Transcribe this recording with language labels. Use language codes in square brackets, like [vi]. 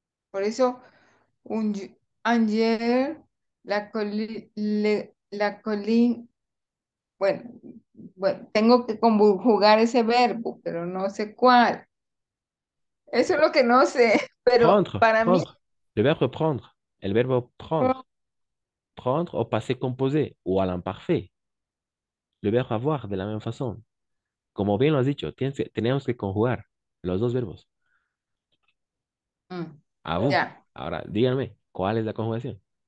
[es] Por eso, ayer, la colina, bueno, bueno, tengo que conjugar ese verbo, pero no sé cuál. Eso es lo que no sé, pero [fr] Prendre, [es] para mí, [fr] prendre. Le verbe prendre. Et le verbe pro- prendre. prendre au passé composé ou à l'imparfait. [es] Le verbo avoir de la misma façon. Como bien lo has dicho, tenemos que conjugar los dos verbos. Mm, [fr] A vous. [es] ya. Ahora, díganme, ¿cuál es la conjugación?